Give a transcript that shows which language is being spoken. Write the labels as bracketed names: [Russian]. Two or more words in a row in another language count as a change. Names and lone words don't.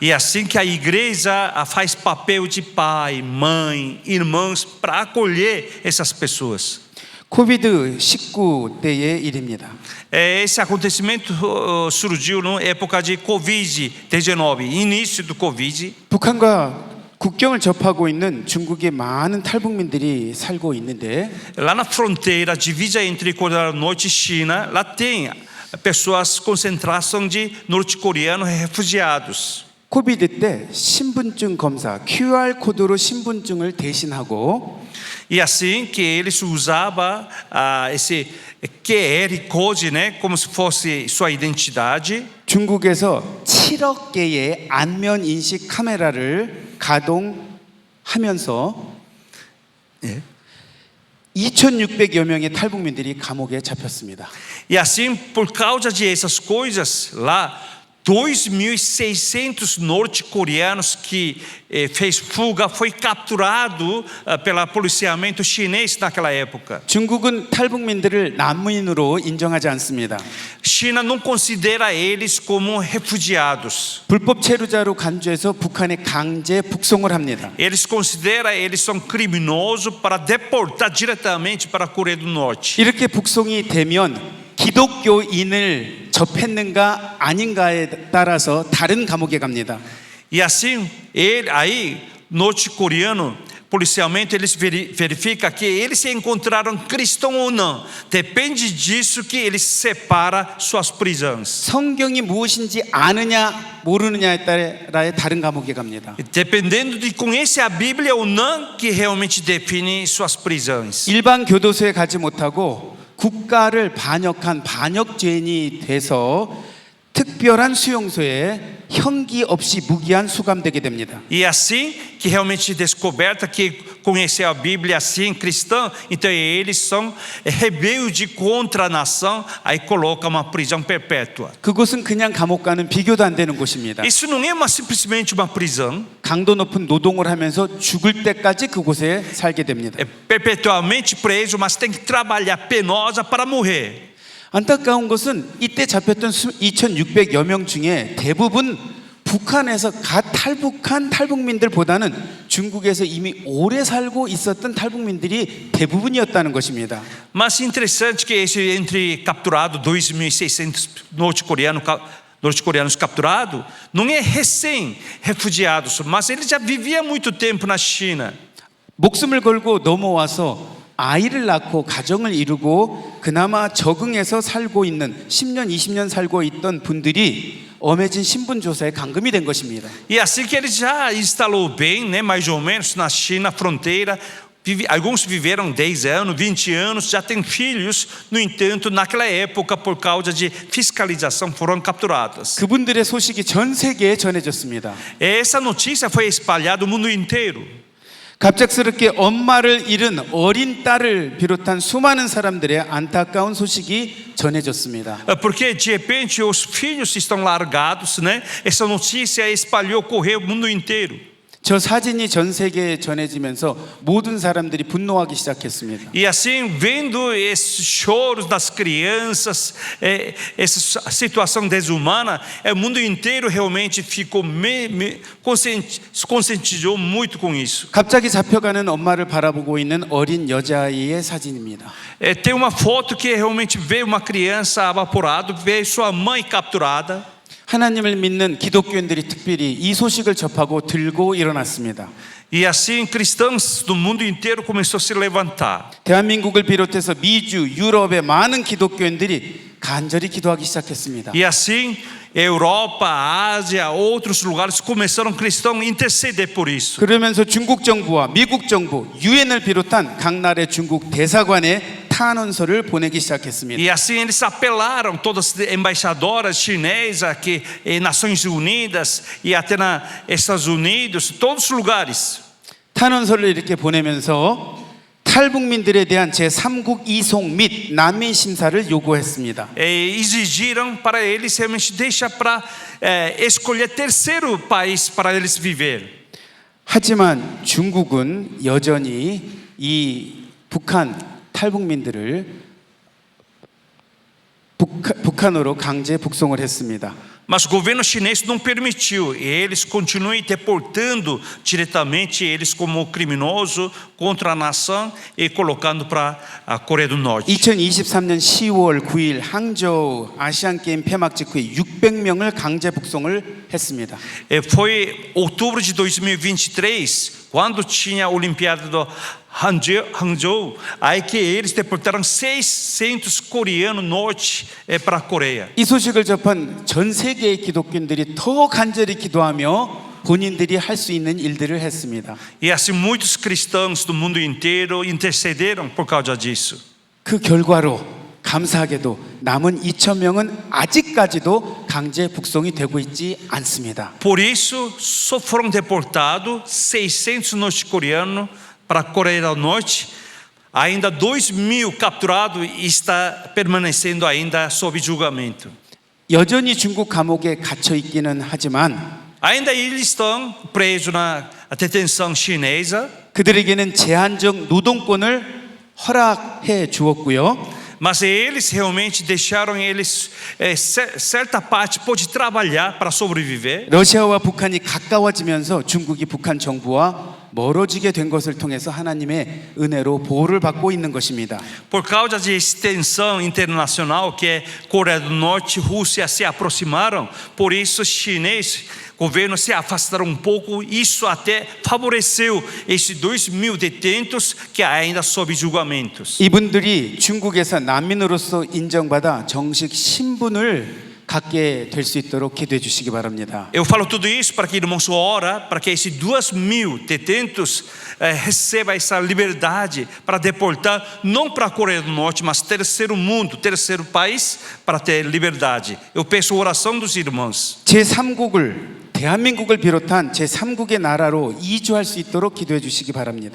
[Portuguese] E assim que a igreja faz papel de pai, mãe, irmãos para acolher essas pessoas. [Korean] 코비드-19 때의 일입니다. [Portuguese] Esse acontecimento surgiu na época de Covid-19, início do Covid. [Korean] 북한과 국경을 접하고 있는 중국에 많은 탈북민들이 살고 있는데 [Portuguese] Lá na fronteira, divisa entre Coreia do Norte e China, lá tem pessoas concentração de norte-coreanos refugiados. [Korean] 코비드 때 신분증 검사, QR 코드로 신분증을 대신하고 [Portuguese] E assim que eles usavam esse QR Code, né, como se fosse sua identidade. [Korean] 중국에서 7억 개의 안면 인식 카메라를 가동하면서 2,600여 명의 탈북민들이 감옥에 잡혔습니다. [Portuguese] E assim, por causa de essas coisas, lá 2.600 norte-coreanos que fez fuga foi capturado pelo policiamento chinês naquela época. [Korean] 중국은 탈북민들을 난민으로 인정하지 않습니다. [Portuguese] China não considera eles como refugiados. [Korean] 불법 체류자로 간주해서 북한에 강제 북송을 합니다. [Portuguese] Eles consideram eles são criminosos para deportar diretamente para a Coreia do Norte. [Korean] 이렇게 북송이 되면 기독교인을 접했는가 아닌가에 따라서 다른 감옥에 갑니다. [Portuguese] E assim, aí norte-coreano policialmente eles verificam que eles se encontraram cristão ou não. Depende disso que eles separam suas prisões. [Korean] 성경이 무엇인지 아느냐 모르느냐에 따라의 다른 감옥에 갑니다. [Portuguese] Dependendo de conhecer a Bíblia ou não, que realmente define suas prisões. [Korean] 일반 교도소에 가지 못하고 국가를 반역한 반역죄인이 돼서 특별한 수용소에 형기 없이 무기한 수감되게 됩니다. [Portuguese] E assim que realmente descoberta que conhecer a Bíblia assim cristã, então eles são rebeldes contra a nação, aí coloca uma prisão perpétua. [Korean] 그곳은 그냥 감옥과는 비교도 안 되는 곳입니다. [Portuguese] Isso não é simplesmente uma prisão. [Korean] 강도 높은 노동을 하면서 죽을 때까지 그곳에 살게 됩니다. [Portuguese] É perpetuamente preso, mas tem que trabalhar penosa para morrer. [Korean] 안타까운 것은 이때 잡혔던 2,600여 명 중에 대부분 북한에서 갓 탈북한 탈북민들보다는 중국에서 이미 오래 살고 있었던 탈북민들이 대부분이었다는 것입니다. [Portuguese] Mas interessante que esse entre capturado 2.600 norte-coreanos capturados não é recém-refugiados, mas eles já viviam muito tempo na China. [Korean] 목숨을 걸고 넘어와서 아이를 낳고 가정을 이루고 그나마 적응해서 살고 있는 10년, 20년 살고 있던 분들이 엄해진 신분조사에 감금이 된 것입니다. [Portuguese] E assim que ele já instalou bem, né, mais ou menos na China, fronteira, alguns viveram 10 anos, 20 anos, já têm filhos, no entanto, naquela época, por causa de fiscalização, foram capturados. [Korean] 그분들의 소식이 전 세계에 전해졌습니다. [Portuguese] Essa notícia foi espalhada no mundo inteiro. [Korean] 갑작스럽게 엄마를 잃은 어린 딸을 비롯한 수많은 사람들의 안타까운 소식이 전해졌습니다. [Portuguese] Porque de repente os filhos estão largados, né? Essa notícia espalhou, correu o mundo inteiro. [Korean] 저 사진이 전 세계에 전해지면서 모든 사람들이 분노하기 시작했습니다. [Portuguese] E assim, vendo esses choros das crianças, essa situação desumana, o mundo inteiro realmente ficou conscientizou muito com isso. [Korean] 갑자기 잡혀가는 엄마를 바라보고 있는 어린 여자아이의 사진입니다. [Portuguese] Tem uma foto que realmente vê uma criança evaporada, vê sua mãe capturada. [Korean] 하나님을 믿는 기독교인들이 특별히 이 소식을 접하고 들고 일어났습니다. [Portuguese] E assim cristãos do mundo inteiro começou a se levantar. [Korean] 대한민국을 비롯해서 미주, 유럽의 많은 기독교인들이 간절히 기도하기 시작했습니다. [Portuguese] E assim, Europa, Ásia, outros lugares começaram cristãos a interceder por isso. [Korean] 그러면서 중국 정부와 미국 정부, 유엔을 비롯한 각 나라의 중국 대사관에 탄원서를 보내기 시작했습니다. [Portuguese] E assim eles apelaram, todas as embaixadoras chinesas aqui, Nações Unidas e até nos Estados Unidos, todos os lugares. [Korean] 탄원서를 이렇게 보내면서 탈북민들에 대한 제3국 이송 및 난민 심사를 요구했습니다. [Portuguese] Exigiram para eles realmente deixar para escolher terceiro país para eles viver. [Korean] 하지만 중국은 여전히 이 북한 탈북민들을 북한으로 강제 북송을 했습니다. [Portuguese] Mas o governo chinês não permitiu, eles continuam deportando diretamente eles como criminoso contra a nação e colocando para a Coreia do Norte. [Korean] 2023년 10월 9일 항저우 아시안 게임 폐막 직후에 600명을 강제 북송을 했습니다. [Portuguese] Foi outubro de 2023, quando tinha a Olimpíada do Hangzhou, aí que eles deportaram 600 coreanos norte para a Coreia. [Korean] 이 소식을 접한 전 세계의 기독교인들이 더 간절히 기도하며 본인들이 할 수 있는 일들을 했습니다. [Portuguese] E assim muitos cristãos do mundo inteiro intercederam por causa disso. [Korean] 그 결과로 감사하게도 남은 2,000명은 아직까지도 강제 북송이 되고 있지 않습니다. [Portuguese] Por isso, só foram deportados 600 norte-coreanos para a Coreia do Norte. Ainda 2.000 capturados e está permanecendo ainda sob julgamento. [Korean] 여전히 중국 감옥에 갇혀 있기는 하지만 [Portuguese] Ainda eles estão presos na detenção chinesa. [Korean] 그들에게는 제한적 노동권을 허락해 주었고요. [Portuguese] Mas eles realmente deixaram eles certa parte pode trabalhar para sobreviver. [Korean] 러시아와 북한이 가까워지면서 중국이 북한 정부와 멀어지게 된 것을 통해서 하나님의 은혜로 보호를 받고 있는 것입니다. [Portuguese] Por causa de extensão internacional que Coreia do Norte e Rússia se aproximaram, por isso chinês governos se afastaram pouco, isso até favoreceu esses 2.000 detentos que ainda sob julgamentos. [Korean] 이분들이 중국에서 난민으로서 인정받아 정식 신분을 갖게 될 수 있도록 기도해 주시기 바랍니다. [Portuguese] Eu falo tudo isso para que irmãos ora para que esses 2.000 detentos recebam essa liberdade para deportar não para a Coreia do Norte, mas terceiro mundo, terceiro país para ter liberdade. Eu peço oração dos irmãos. [Korean] 제3국을 대한민국을 비롯한 제3국의 나라로 이주할 수 있도록 기도해 주시기 바랍니다.